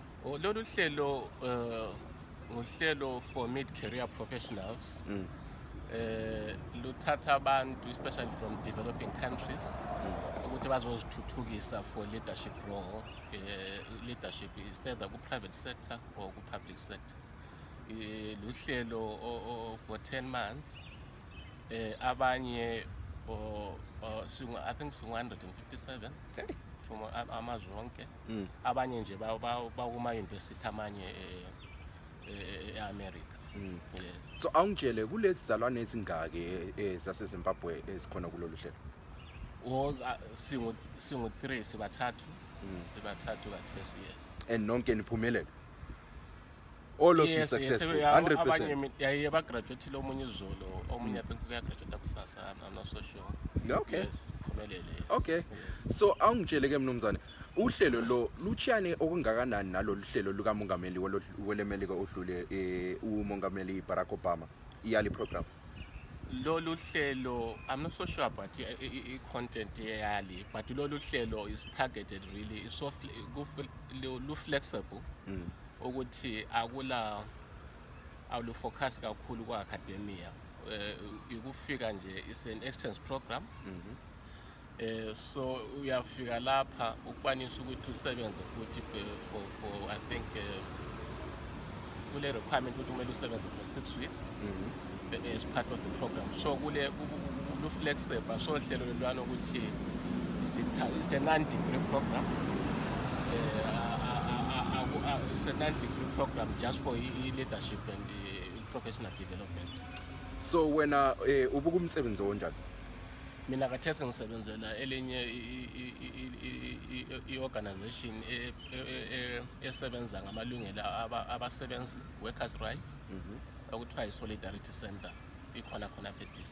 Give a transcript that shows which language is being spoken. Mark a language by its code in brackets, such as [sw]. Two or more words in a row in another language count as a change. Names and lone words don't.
[nd] Lolu hlelo uhlelo [en] for mid-career professionals. [nd] Luthatha abantu [en] especially from developing countries [nd] ukuthi bazozithuthukisa [en] for leadership role. Leadership is either ku-private sector or ku-public sector. Luhlelo for 10 months. [nd] Abanye [en] I think 157 from [nd] amazwe onke. Abanye nje bakuma university amanye eAmerica. [en] Yes. [nd] So awungitshele kulezi zalwane ezingake zaseZimbabwe esikhona kulolu hlelo. Singu-3 sibathathu [en] but yes. And [nd] nonke niphumelele. [en] All of you successful. 100%. [nd] Abanye bagraduate omunye izolo, omunye [en] I think [nd] uyagraduate kusasa. [en] I'm not so sure. Okay. Yes, [nd] phumelele. [en] Okay. Yes. [nd] So awungitshele ke mnumzane, uhlelo lo luchiyane okungakanani nalolu hlelo lukamongameli welemelika odlule umongameli Barack Obama iyali program? Lolu hlelo, [en] I'm not so sure about content yali, but [nd] lolu hlelo [en] is targeted really, it's so flexible. [nd] Ukuthi awulu focus kakhulu kwa academia. Ukufika nje [en] is an exchange program. [nd] So uyafika lapha ukwanisa ukuthi usebenze futhi [en] for I think [nd] kule requirement ukuthi kumele usebenze [en] for 6 weeks as part of the program. [nd] So kule flexible, so hlelo lelwana ukuthi [en] it's a non-degree program. It's a non-degree program just for leadership and professional development. [nd] So wena ubuka umsebenzi onjani? Mina kathesi ngisebenzela elinye i-organization esebenza ngamalungelo abasebenzi, [en] workers' rights, [nd] okuthiwa i-Solidarity Center. Ikhona khona DC.